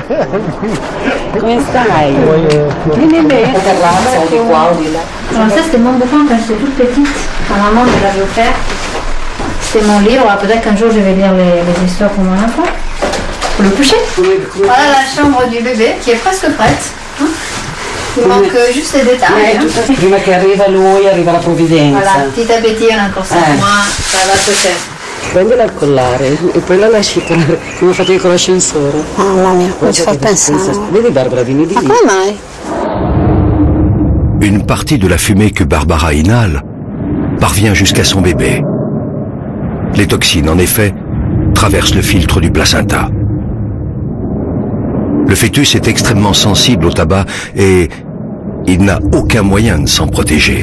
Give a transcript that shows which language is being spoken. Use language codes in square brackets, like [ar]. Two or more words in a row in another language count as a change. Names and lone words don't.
[fr] Alors ça c'était mon bouquin quand j'étais toute petite. Ma maman me l'avait offert. C'était mon livre. Alors peut-être qu'un jour je vais lire les histoires pour mon enfant. Pour le coucher. Voilà la chambre du bébé qui est presque prête. Il manque juste les détails. [it] Prima che arriva lui, arriva la provvidenza. [fr] Voilà, petit à petit on a encore 5 mois, ça va se faire. [it] Prendila al collare e poi la lasci come ho fatto io con l'ascensore. Mamma mia, come ci fa pensare? Vedi Barbara, vieni di lì. Ma come mai? [fr] Une partie de la fumée que Barbara inhale parvient jusqu'à son bébé. Les toxines, en effet, traversent le filtre du placenta. Le fœtus est extrêmement sensible au tabac et il n'a aucun moyen de s'en protéger.